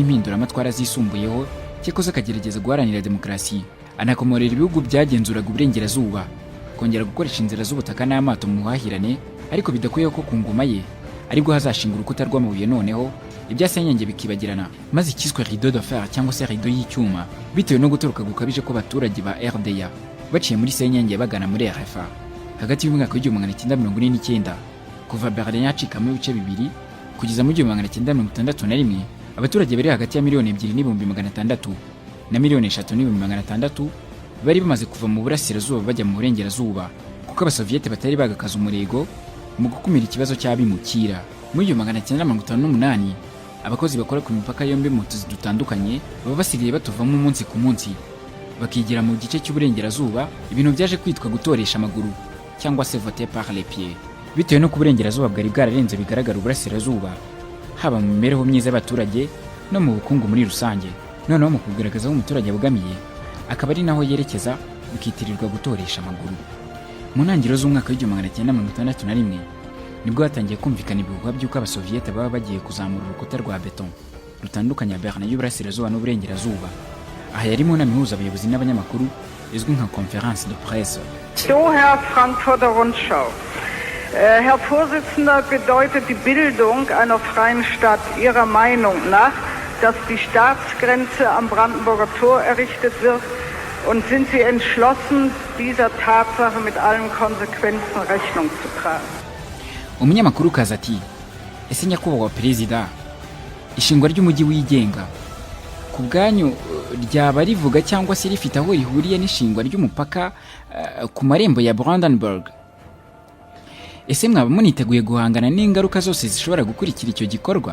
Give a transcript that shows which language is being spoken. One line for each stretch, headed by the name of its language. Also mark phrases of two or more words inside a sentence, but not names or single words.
Kinyarwanda: impinduramatwara zisumbuyeho, cyakoze akagerageza guharanira demokarasi, anakomorera ibihugu byagenzuraga uburengerazuba kongera gukoresha inzira z'ubutaka n'amato mu buhahirane, ariko bidakuyeho ko ku ngoma ye aribwo hazashinga urukuta rw'amabuye, noneho ibyasenyenge bikibagirana, maze ikiswe
French: rideau de fer
Kinyarwanda: cyangwa se rideau y'icyuma, bitewe no gutoroka gukabije ko abaturage ba RDA baciye muri senyenge bagana muri RFA. Hagati y'umwaka w'1949 kuva Berlin yacikamo ibice bibiri kugeza mu 1961, abaturage bari hagati ya 2,200,000 na 3,600,000 bari bamaze kuva mu burasirazuba bajya mu burengerazuba, kuko Abasoviyete batari bagakaza umurego mu gukumira ikibazo cy'abimukira. Mu 1958 abakozi bakora ku mipaka yombi mu tuzi dutandukanye baba basigaye batuvamo umunsi ku munsi, bakigira mu gice cy'uburengerazuba, ibintu byaje kwitwa gutoresha amaguru cyangwa se
French: voter par les pieds,
Kinyarwanda: bitewe no ku burengerazuba bwari bwararenze bigaragara uburasirazuba, haba mu mibereho myiza y'abaturage no mu bukungu muri rusange. Noneho mu kugaragaza aho umuturage abogamiye akaba ari naho yerekeza, bikitirirwa gutoresha amaguru. Mu ntangiriro z'umwaka w'1961 nibwo hatangiye kumvikana ibihuha by'uko Abasoviyete baba bagiye kuzamura urukuta rwa beton rutandukanya Berlin y'uburasirazuba n'uburengerazuba. Aha yari mu nama ihuza abayobozi n'abanyamakuru izwi nka
French: Conference de Presse.
German: So, Herr Frankfurter Rundschau. Herr Vorsitzender, bedeutet die Bildung einer freien Stadt Ihrer Meinung nach, dass die Staatsgrenze am Brandenburger Tor errichtet wird? Und sind Sie entschlossen, dieser Tatsache mit allen Konsequenzen Rechnung zu tragen?
Kinyarwanda: Umunyamakuru kaza ati: ese nyakubahwa perezida, ishingwa ry'umujyi wigenga ku bwanyu ryaba rivuga cyangwa se rifite aho rihuriye n'ishingwa ry'umupaka ku marembo ya Brandenburg? Ese mwaba muniteguye guhangana n'ingaruka zose zishobora gukurikira icyo gikorwa?